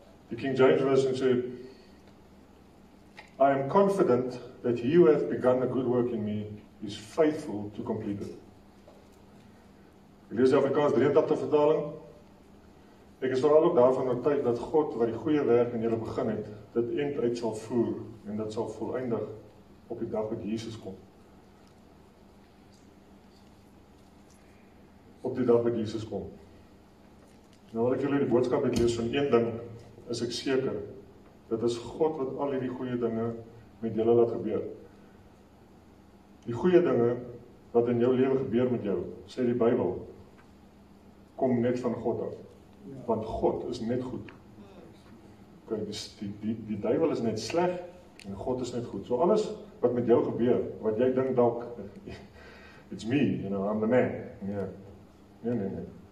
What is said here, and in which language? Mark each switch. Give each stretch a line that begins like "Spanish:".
Afrikaans: Die King James Version sê,
English: I am confident that he who hath begun a good work in me is faithful to complete it.
Afrikaans: Ek lees die Afrikaans 83 vertaling. Ek is vooral ook daarvan oortuig dat God wat die goeie werk in julle begin het, dit eind uit sal voer en dit sal voleindig op die dag wat Jesus kom. Op die dag wat Jesus kom. Nou wil ek julle die boodskap lees van een ding, is ek seker, dit is God wat al die goeie dinge met julle laat gebeur. Die goeie dinge wat in jou lewe gebeur met jou, sê die Bybel, kom net van God af. Want God is net goed. Okay, die duiwel is net sleg, en God is net goed. So alles wat met jou gebeur, wat jy dink dalk,
English: it's me, I'm the man.
Afrikaans: Nee.